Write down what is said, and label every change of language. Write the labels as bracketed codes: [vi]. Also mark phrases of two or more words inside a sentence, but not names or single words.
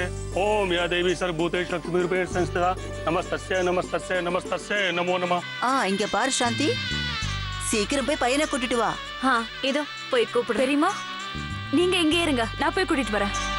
[sa] ओम या देवी सर्वभूतेषु लक्ष्मीरूपेण संस्थिता नमस्तस्यै नमस्तस्यै नमस्तस्यै नमो नमः। [ta] இங்க பாரு சாந்தி, சீக்கிரம் போய் பையனை கூட்டிட்டு வா. இதோ போய் கூப்பிடு. பெரியம்மா நீங்க இங்கே இருங்க, நான் போய் கூட்டிட்டு வரேன்.